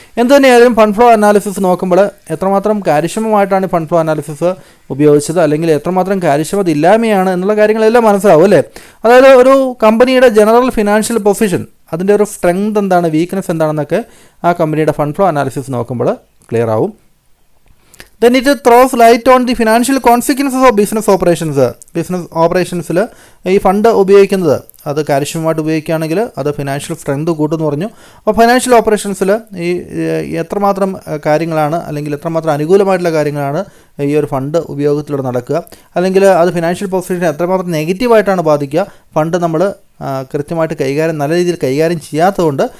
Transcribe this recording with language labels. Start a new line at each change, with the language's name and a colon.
Malayalam: എന്ത് തന്നെയായാലും fund flow analysis നോക്കുമ്പോൾ എത്രമാത്രം കാര്യക്ഷമമായിട്ടാണ് ഫണ്ട് ഫ്ലോ അനാലിസിസ് ഉപയോഗിച്ചത് അല്ലെങ്കിൽ എത്രമാത്രം കാര്യക്ഷമത ഇല്ലായ്മയാണ് എന്നുള്ള കാര്യങ്ങളെല്ലാം മനസ്സിലാവും അല്ലേ. അതായത് ഒരു കമ്പനിയുടെ ജനറൽ ഫിനാൻഷ്യൽ പൊസിഷൻ, അതിൻ്റെ ഒരു സ്ട്രെങ്ത് എന്താണ്, വീക്ക്നെസ് എന്താണെന്നൊക്കെ ആ കമ്പനിയുടെ ഫണ്ട് ഫ്ലോ അനാലിസിസ് നോക്കുമ്പോൾ ക്ലിയർ ആവും.
English: Then it throws light on the financial consequences of business operations.
Malayalam: Business ഓപ്പറേഷൻസിൽ ഈ ഫണ്ട് ഉപയോഗിക്കുന്നത് അത് കാര്യക്ഷമമായിട്ട് ഉപയോഗിക്കുകയാണെങ്കിൽ അത് ഫിനാൻഷ്യൽ സ്ട്രെങ്ത് കൂട്ടുമെന്ന് പറഞ്ഞു. അപ്പോൾ ഫിനാൻഷ്യൽ ഓപ്പറേഷൻസിൽ ഈ എത്രമാത്രം കാര്യങ്ങളാണ് അല്ലെങ്കിൽ എത്രമാത്രം അനുകൂലമായിട്ടുള്ള കാര്യങ്ങളാണ് ഈ ഒരു ഫണ്ട് ഉപയോഗത്തിലൂടെ നടക്കുക, അല്ലെങ്കിൽ അത് ഫിനാൻഷ്യൽ പൊസിഷനെ എത്രമാത്രം നെഗറ്റീവായിട്ടാണ് ബാധിക്കുക, ഫണ്ട് നമ്മൾ കൃത്യമായിട്ട് നല്ല രീതിയിൽ കൈകാര്യം ചെയ്യാത്തതുകൊണ്ട്.